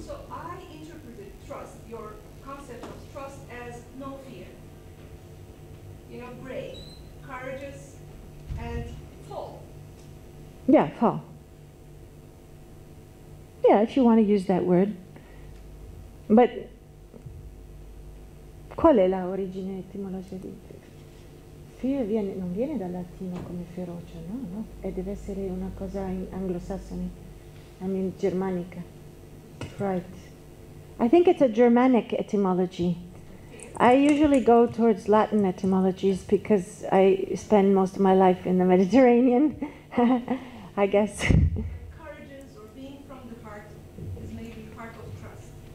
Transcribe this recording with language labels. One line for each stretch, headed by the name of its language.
English: So I interpreted trust, your concept of trust, as no fear. You know, brave, courageous, and fall. Yeah, fall. Yeah, if you want to use that word. But
Italian: qual è la origine etimologica di fear? Non viene dal latino come ferocia, no? E deve essere una cosa anglosassone,
English: I mean
Italian: germanica.
English: Right. I think it's a Germanic etymology. I usually go towards Latin etymologies because I spend most of my life in the Mediterranean, I guess. Courageous or being from the heart is maybe heart of trust.